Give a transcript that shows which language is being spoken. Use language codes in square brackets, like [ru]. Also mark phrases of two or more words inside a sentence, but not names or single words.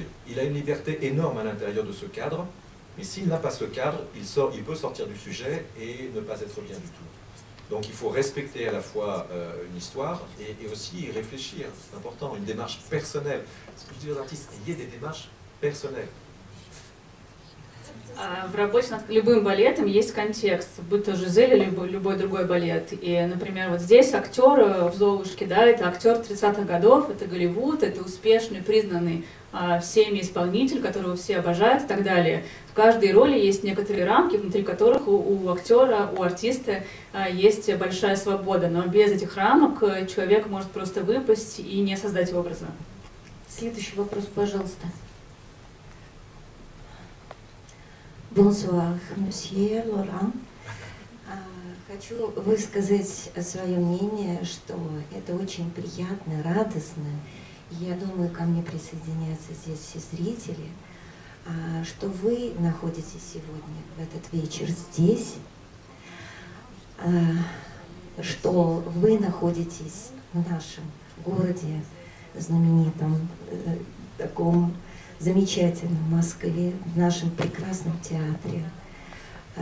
[fr] Il a une liberté énorme à l'intérieur de ce cadre, mais s'il n'a pas ce cadre, il peut sortir du sujet et ne pas être bien du tout. Donc il faut respecter à la fois une histoire et aussi y réfléchir, c'est important, une démarche personnelle. Ce que je dis aux artistes, ayez des démarches personnelles. [ru] В работе над любым балетом есть контекст, будь то «Жизель» или любой другой балет. И, например, вот здесь актер в «Золушке», да, это актер 30-х годов, это Голливуд, это успешный, признанный всеми исполнитель, которого все обожают и так далее. В каждой роли есть некоторые рамки, внутри которых у актера, у артиста есть большая свобода, но без этих рамок человек может просто выпасть и не создать образа. Следующий вопрос, пожалуйста. [fr] Bonsoir, monsieur Laurent. [ru] Хочу высказать свое мнение, что это очень приятно, радостно. Я думаю, ко мне присоединяются здесь все зрители, что вы находитесь сегодня, в этот вечер здесь, что вы находитесь в нашем городе, знаменитом, таком замечательном Москве, в нашем прекрасном театре.